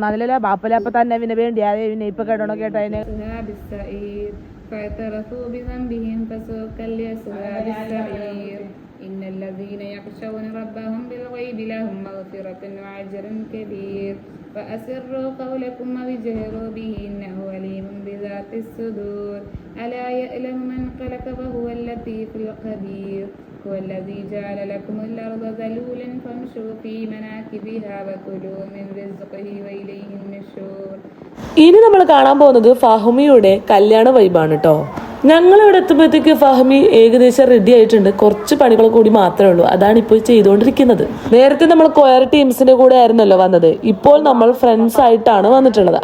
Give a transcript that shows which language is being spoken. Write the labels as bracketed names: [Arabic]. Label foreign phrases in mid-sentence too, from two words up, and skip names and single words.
[Malayalam] അതിലല്ല ബാപ്പലപ്പ തന്നെ പിന്നെ വേണ്ടി അതേ പിന്നെ ഇപ്പൊ കേട്ടോണോ കേട്ടോ. അതിന് [Arabic] إن الذين يخشون ربهم بالغيب لهم مغفرة وأجر كبير فأسروا قولكم أو اجهروا به إنه عليم بذات الصدور ألا يعلم من خلق وهو اللطيف الخبير هو الذي جعل لكم الأرض ذلولا فامشوا في مناكبها وكلوا من رزقه وإليه النشور. [Malayalam] ഇനി നമ്മൾ കാണാൻ പോകുന്നത് ഫഹ്മിയുടെ കല്യാണ വൈബാണ് കേട്ടോ. ഞങ്ങൾ ഇവിടെ എത്തുമ്പോഴത്തേക്ക് ഫഹ്മി ഏകദേശം റെഡി ആയിട്ടുണ്ട്. കുറച്ച് പണികൾ കൂടി മാത്രമേ ഉള്ളൂ. അതാണ് ഇപ്പോൾ ചെയ്തുകൊണ്ടിരിക്കുന്നത്. നേരത്തെ നമ്മൾ [English] choir teams [Malayalam] കൂടെ ആയിരുന്നല്ലോ വന്നത്. ഇപ്പോൾ നമ്മൾ ഫ്രണ്ട്സ് ആയിട്ടാണ് വന്നിട്ടുള്ളത്.